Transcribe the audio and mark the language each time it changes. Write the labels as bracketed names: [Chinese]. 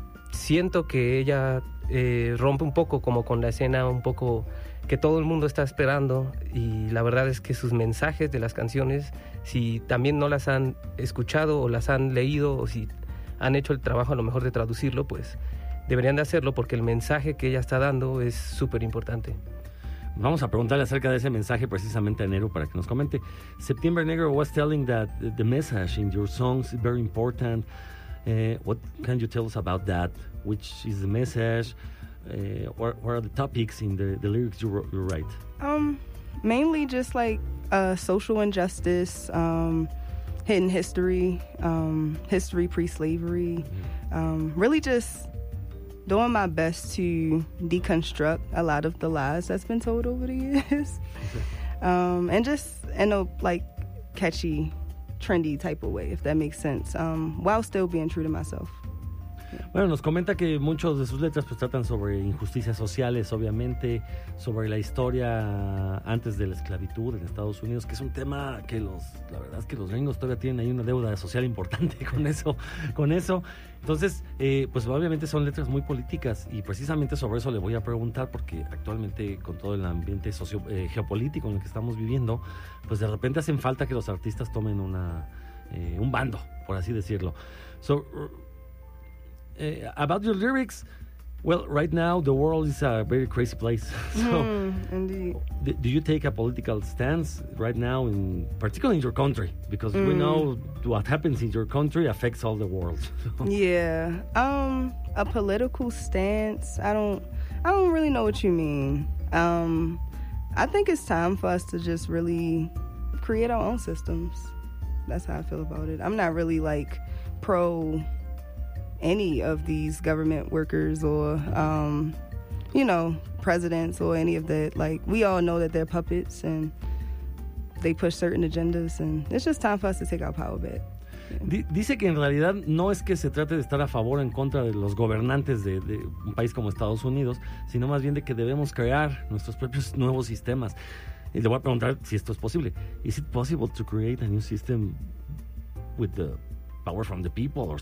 [Spanish] siento que ella rompe un poco como con la escena un poco que todo el mundo está esperando, y la verdad es que sus mensajes de las canciones, si también no las han escuchado o las han leído, o si han hecho el trabajo a lo mejor de traducirlo, pues deberían de hacerlo, porque el mensaje que ella está dando es súper importante. Vamos a preguntarle acerca de ese mensaje precisamente a Neru para que nos comente. [English] September Negro was telling that the message in your songs is very important. What can you tell us about that? Which is the message? What are the topics in the lyrics you write? Mainly just like social injustice, hidden history, history pre-slavery. Really just doing my best to deconstruct a lot of the lies that's been told over the years. And just in a like catchy, trendy type of way, if that makes sense, while still being true to myself. [Spanish] Bueno, nos comenta que muchas de sus letras pues tratan sobre injusticias sociales, obviamente, sobre la historia antes de la esclavitud en Estados Unidos, que es un tema que los, la verdad es que los gringos todavía tienen ahí una deuda social importante con eso. Entonces, pues obviamente son letras muy políticas y precisamente sobre eso le voy a preguntar, porque actualmente con todo el ambiente geopolítico en el que estamos viviendo, pues de repente hacen falta que los artistas tomen un bando, por así decirlo. [English] So, about your lyrics, well, right now the world is a very crazy place. So, indeed. Do you take a political stance right now, in particularly in your country? Because we know what happens in your country affects all the world. Yeah, a political stance. I don't really know what you mean. I think it's time for us to just really create our own systems. That's how I feel about it. I'm not really like pro any of these government workers or, you know, presidents or any of that. Like, we all know that they're puppets and they push certain agendas, and it's just time for us to take our power back. [Spanish] Dice que en realidad no es que se trate de estar a favor o en contra de los gobernantes de un país como Estados Unidos, sino más bien de que debemos crear nuestros propios nuevos sistemas. Y le voy a preguntar si esto es posible. Is it possible to create a new system with the power from the people or something?